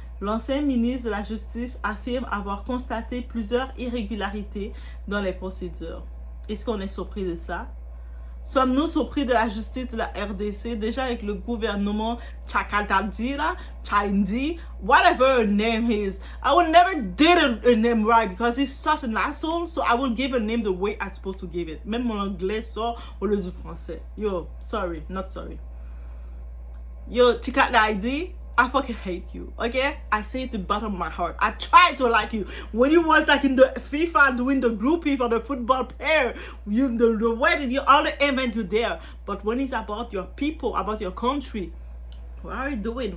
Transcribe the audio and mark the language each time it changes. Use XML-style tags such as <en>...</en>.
<fr>L'ancien ministre de la Justice affirme avoir constaté plusieurs irrégularités dans les procédures. Est-ce qu'on est surpris de ça? Sommes-nous surpris de la justice de la RDC, déjà avec le gouvernement Chakatadira, Chindi,</fr> <en>whatever her name is? I would never did a name right because he's such an asshole, so I will give a name the way I'm supposed to give it.</en> <fr>Même mon anglais sort au lieu du français.</fr> <en>Yo, sorry, not sorry. Yo, Chakatadira, I fucking hate you, okay? I say it to the bottom of my heart. I try to like you. When you was like in the FIFA doing the groupie for the football player, the wedding, you all the event you there. But when it's about your people, about your country, what are you doing?</en>